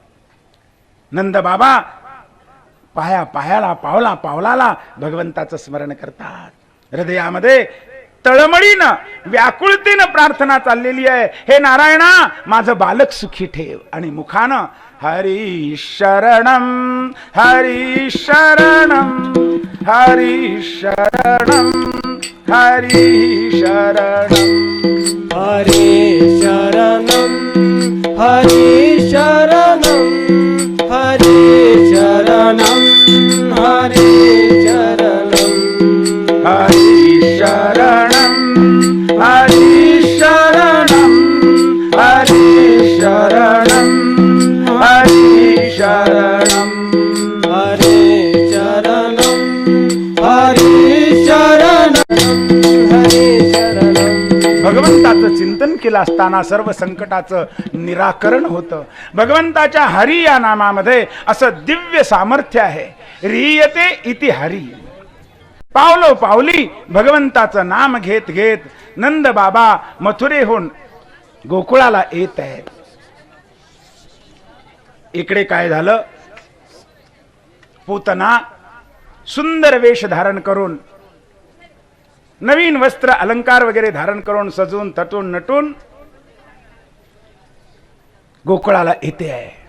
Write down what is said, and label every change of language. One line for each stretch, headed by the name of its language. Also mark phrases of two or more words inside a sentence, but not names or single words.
Marathi: नंद बाबा पाया पायाला, पावला पावलाला भगवंताचं स्मरण करतात. हृदयामध्ये तळमळीनं व्याकुळतेनं प्रार्थना चाललेली आहे, हे नारायणा, माझं बालक सुखी ठेव. आणि मुखानं
Sanskrit: हरी शरणम, हरी शरणम, हरी शरणम, हरी शरणम, हरे शरणम, हरे शरणम, हरे शरणम, हरे शरणम, हरी शरणम, हरी शरणम, हरी शरणम, हरी शरणम, हरे शरणम, हरे शरणम, हरे शरणम.
Marathi: भगवंताचं चिंतन केलं असताना सर्व संकटाचं निराकरण होतं. भगवंताच्या हरी या नामामध्ये असं दिव्य सामर्थ्य आहे.
Sanskrit: ह्रियते इति हरी.
Marathi: पावलो पावली भगवंताचं नाम घेत घेत नंद बाबा मथुरेहून गोकुळाला येत आहेत. इकडे काय झालं? पूतना सुंदर वेश धारण करून, नवीन वस्त्र अलंकार वगैरे धारण करून, सजून तटून नटून गोकुळाला येते आहे.